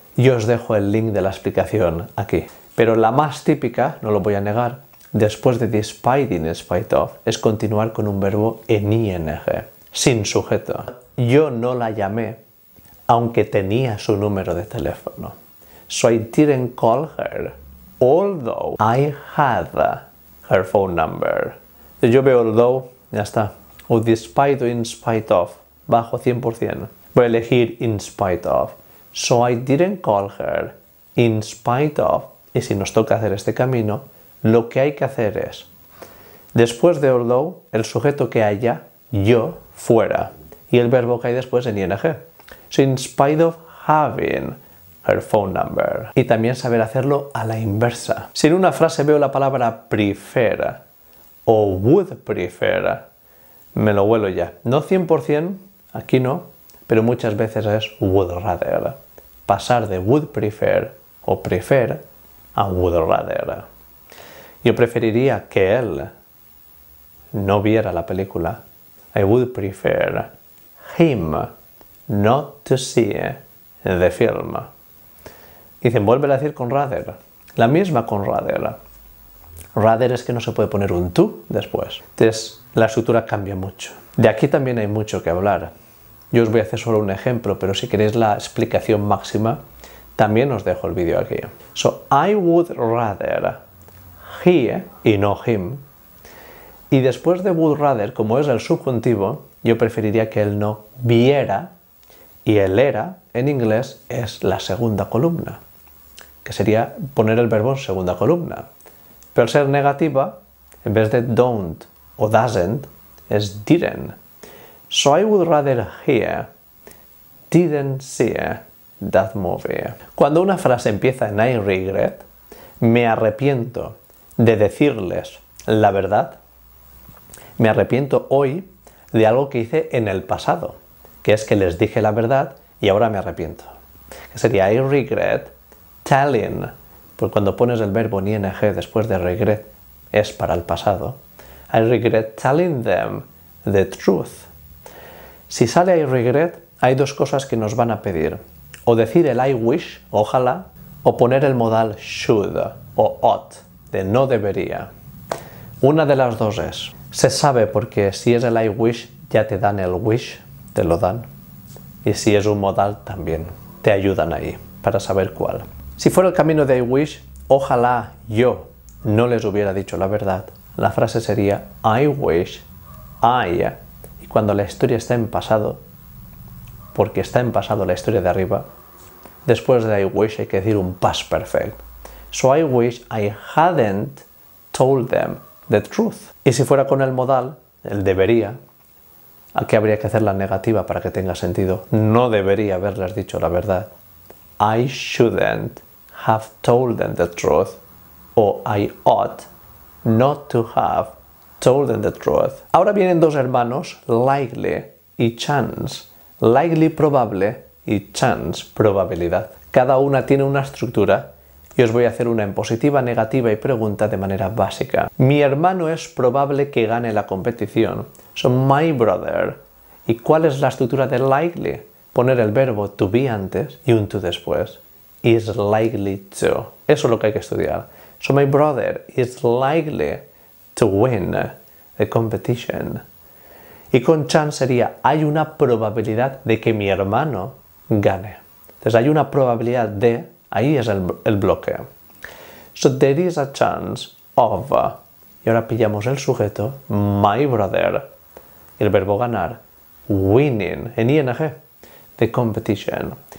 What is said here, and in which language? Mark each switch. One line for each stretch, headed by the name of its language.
Spanish: Yo os dejo el link de la explicación aquí. Pero la más típica, no lo voy a negar, después de despite, in spite of, es continuar con un verbo en ing, sin sujeto. Yo no la llamé, aunque tenía su número de teléfono.
English: So I didn't call her, although I had her phone number.
Spanish: Yo veo although, ya está. O despite o in spite of, bajo 100%. Voy a elegir
English: in spite of. So I didn't call her, in spite of.
Spanish: Y si nos toca hacer este camino, lo que hay que hacer es, después de although, el sujeto que haya, yo, fuera. Y el verbo que hay después en ing.
English: So in spite of having her phone number.
Spanish: Y también saber hacerlo a la inversa. Si en una frase veo la palabra prefer o would prefer, me lo huelo ya. No 100%, aquí no, pero muchas veces es would rather. Pasar de would prefer o prefer a would rather. Yo preferiría que él no viera la película.
English: I would prefer him not to see the film.
Spanish: Dicen, vuelve a decir con rather. La misma con rather. Rather es que no se puede poner un to después. Entonces, la estructura cambia mucho. De aquí también hay mucho que hablar. Yo os voy a hacer solo un ejemplo, pero si queréis la explicación máxima, también os dejo el vídeo aquí.
English: So, I would rather he
Spanish: y no
English: him.
Spanish: Y después de would rather, como es el subjuntivo, yo preferiría que él no viera, y el era, en inglés, es la segunda columna, que sería poner el verbo en segunda columna. Pero al ser negativa, en vez de don't o doesn't, es didn't.
English: So I would rather he didn't see that movie.
Spanish: Cuando una frase empieza en I regret, me arrepiento de decirles la verdad, me arrepiento hoy de algo que hice en el pasado, que es que les dije la verdad y ahora me arrepiento. Que sería
English: I regret telling,
Spanish: pues cuando pones el verbo en ing después de regret es para el pasado.
English: I regret telling them the truth.
Spanish: Si sale I regret, hay dos cosas que nos van a pedir. O decir el I wish, ojalá, o poner el modal should o ought, de no debería. Una de las dos es. Se sabe porque si es el I wish, ya te dan el wish, te lo dan. Y si es un modal, también te ayudan ahí, para saber cuál. Si fuera el camino de I wish, ojalá yo no les hubiera dicho la verdad. La frase sería
English: I wish I.
Spanish: Y cuando la historia está en pasado, porque está en pasado la historia de arriba, después de I wish hay que decir un past perfect.
English: So I wish I hadn't told them the truth.
Spanish: Y si fuera con el modal, el debería, aquí habría que hacer la negativa para que tenga sentido. No debería haberles dicho la verdad.
English: I shouldn't have told them the truth. O I ought not to have told them the truth.
Spanish: Ahora vienen dos hermanos, likely y chance. Likely probable y chance probabilidad. Cada una tiene una estructura y os voy a hacer una en positiva, negativa y pregunta de manera básica. Mi hermano es probable que gane la competición.
English: So my brother.
Spanish: ¿Y cuál es la estructura de likely? Poner el verbo to be antes y un to después.
English: Is likely to.
Spanish: Eso es lo que hay que estudiar.
English: So my brother is likely to win the competition.
Spanish: Y con chance sería, hay una probabilidad de que mi hermano gane. Entonces hay una probabilidad de, ahí es el bloque.
English: So there is a chance of,
Spanish: y ahora pillamos el sujeto,
English: my brother,
Spanish: el verbo ganar,
English: winning, en ing, the competition.